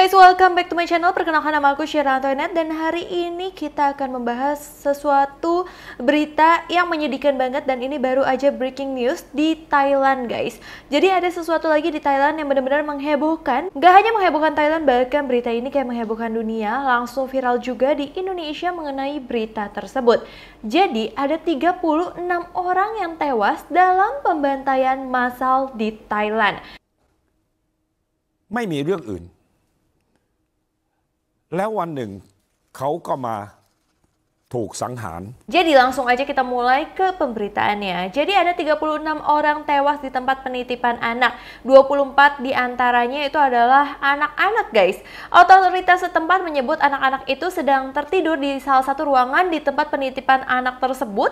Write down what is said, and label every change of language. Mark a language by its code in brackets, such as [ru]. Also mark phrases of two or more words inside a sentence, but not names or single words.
[en] Welcome back to my channel. [id] Perkenalkan, nama aku Syera Antoinette dan hari ini kita akan membahas sesuatu berita yang menyedihkan banget, dan ini baru aja [en] breaking news [id] di Thailand, guys. Jadi ada sesuatu lagi di Thailand yang benar-benar menghebohkan. Gak hanya menghebohkan Thailand, bahkan berita ini kayak menghebohkan dunia. Langsung viral juga di Indonesia mengenai berita tersebut. Jadi ada 36 orang yang tewas dalam pembantaian massal di Thailand. [th] ไม่มีเรื่องอื่นแล้ววันหนึ่งเขาก็มาถูกสังหาร [id] Jadi langsung aja kita mulai ke pemberitaannya. Jadi ada 36 orang tewas di tempat penitipan anak. 24 diantaranya itu adalah anak-anak, guys. Otoritas setempat menyebut anak-anak itu sedang tertidur di salah satu ruangan di tempat penitipan anak tersebut.